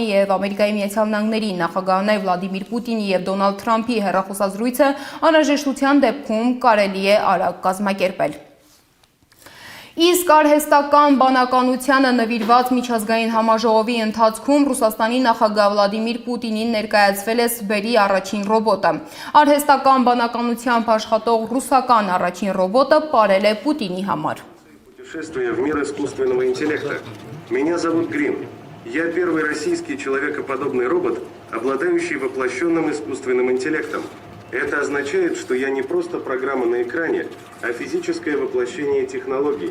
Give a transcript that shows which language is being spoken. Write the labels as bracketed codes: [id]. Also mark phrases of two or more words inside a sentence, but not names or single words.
[hy] և Ամերիկայի Միացյալ Նահանգների նախագահներ Վլադիմիր Պուտինի և Դոնալդ Թրամփի հեռախոսազրույցը անհրաժեշտության դեպքում կարելի է արագ կազմակերպել։ Իսկ արհեստական բանականությանը նվիրված միջազգային համաժողովի ընթացքում Ռուսաստանի նախագահ Վլադիմիր Պուտինին ներկայացվել է Սբերի առաջին ռոբոտը։ Արհեստական բանականությամբ աշխատող ռուսական առաջին ռոբոտը պարել է Պուտինի համար։ [ru] Путешествие в мир искусственного интеллекта. Меня зовут Грин. Я первый российский человекоподобный робот, обладающий воплощенным искусственным интеллектом. Это означает, что я не просто программа на экране, а физическое воплощение технологий.